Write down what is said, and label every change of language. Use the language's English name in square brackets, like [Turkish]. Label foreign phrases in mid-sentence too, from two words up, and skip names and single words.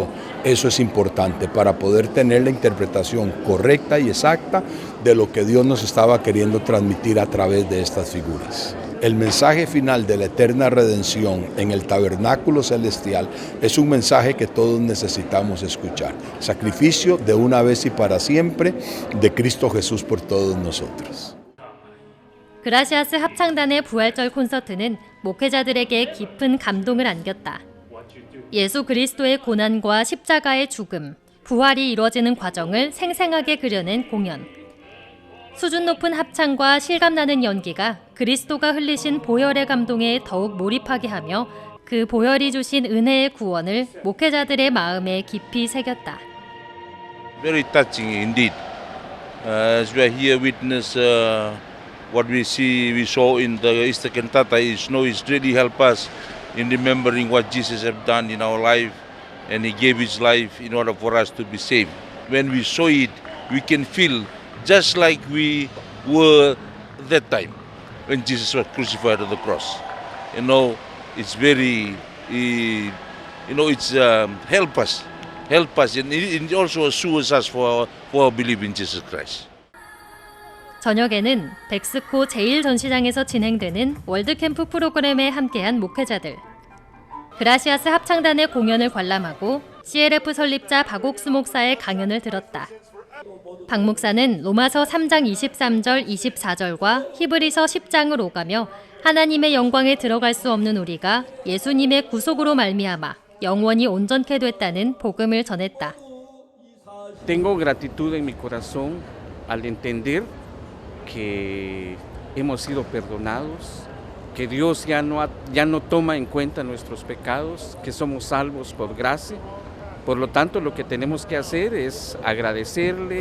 [Spanish] Eso es importante para poder tener la interpretación correcta y exacta de lo que Dios nos estaba queriendo transmitir a través de estas figuras. el mensaje final de la eterna redención en el tabernáculo celestial es un mensaje que todos necesitamos escuchar. Sacrificio de una vez y para siempre de Cristo Jesús por todos nosotros. [Korean] 그라시아스 합창단의 부활절 콘서트는 목회자들에게 깊은 감동을 안겼다. 예수 그리스도의 고난과 십자가의 죽음, 부활이 이루어지는 과정을 생생하게 그려낸 공연. 수준 높은 합창과 실감나는 연기가 그리스도가 흘리신 보혈의 감동에 더욱 몰입하게 하며 그 보혈이 주신 은혜의 구원을 목회자들의 마음에 깊이 새겼다. [English] Very touching indeed. As we are here witness what we saw in the Easter cantata is really help us in remembering what Jesus has done in our life, and He gave His life in order for us to be saved. When we saw it, we can feel just like we were that time when Jesus was crucified on the cross. It's very, it's help us, and it also assures us for our belief in Jesus Christ. [Korean] 저녁에는 백스코 제1전시장에서 진행되는 월드캠프 프로그램에 함께한 목회자들. 그라시아스 합창단의 공연을 관람하고 CLF 설립자 박옥수 목사의 강연을 들었다. 박 목사는 로마서 3장 23절 24절과 히브리서 10장을 오가며 하나님의 영광에 들어갈 수 없는 우리가 예수님의 구속으로 말미암아 영원히 온전케 됐다는 복음을 전했다. [Spanish] Tengo gratitud en mi corazón al entender que hemos sido perdonados, que Dios ya no toma en cuenta nuestros pecados, que somos salvos por gracia. Por lo tanto, lo que tenemos que hacer es agradecerle.